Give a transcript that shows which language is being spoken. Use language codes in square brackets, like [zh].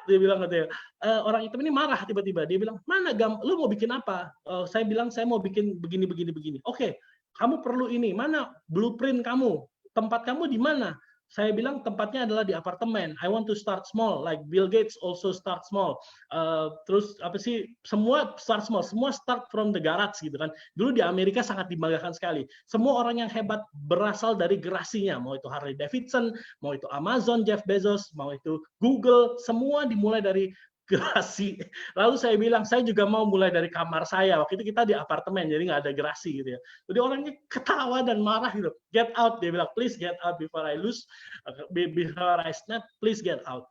[id] Dia bilang katanya, orang hitam ini marah tiba-tiba. Dia bilang, mana lu mau bikin apa? Saya bilang, saya mau bikin begini, begini, begini. Oke, kamu perlu ini. Mana blueprint kamu? Tempat kamu di mana? Saya bilang tempatnya adalah di apartemen. [en] I want to start small, like Bill Gates also start small. [id] Terus apa sih? Semua [en] start small, [id] semua [en] start from the garage [id] gitu kan. Dulu di Amerika sangat dibanggakan sekali. Semua orang yang hebat berasal dari gerasinya. Mau itu Harley Davidson, mau itu Amazon, Jeff Bezos, mau itu Google, semua dimulai dari gerasi. Lalu saya bilang, saya juga mau mulai dari kamar saya. Waktu itu kita di apartemen, jadi nggak ada gerasi gitu ya. Jadi orangnya ketawa dan marah gitu. [en] Get out, [id] dia bilang, [en] please get out before I lose, before I snap, please get out.